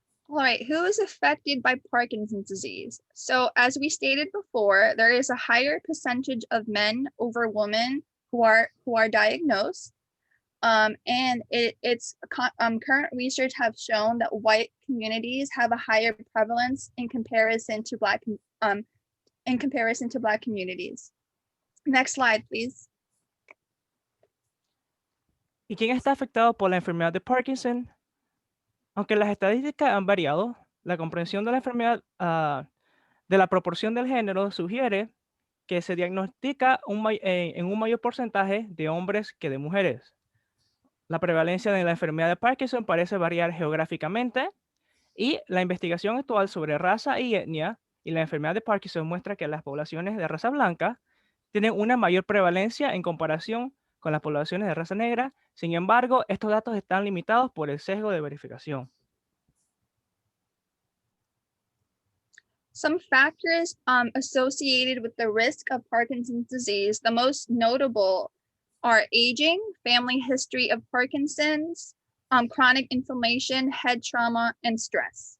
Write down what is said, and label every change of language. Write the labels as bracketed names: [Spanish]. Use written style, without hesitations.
[English] All right, who is affected by Parkinson's disease? So as we stated before, there is a higher percentage of men over women who are diagnosed. And current research have shown that white communities have a higher prevalence in comparison to Black communities. Next slide, please. [Spanish] ¿Y quién está afectado por la enfermedad de Parkinson? Aunque las estadísticas han variado, la comprensión de la enfermedad de la proporción del género sugiere que se diagnostica en un mayor porcentaje de hombres que de mujeres. La prevalencia de la enfermedad de Parkinson parece variar geográficamente y la investigación actual sobre raza y etnia y la enfermedad de Parkinson muestra que las poblaciones de raza blanca tienen una mayor prevalencia en comparación con las poblaciones de raza negra. Sin embargo, estos datos están limitados por el sesgo de verificación. [English] Some factors associated with the risk of Parkinson's disease, the most notable are aging, family history of Parkinson's, chronic inflammation, head trauma, and stress.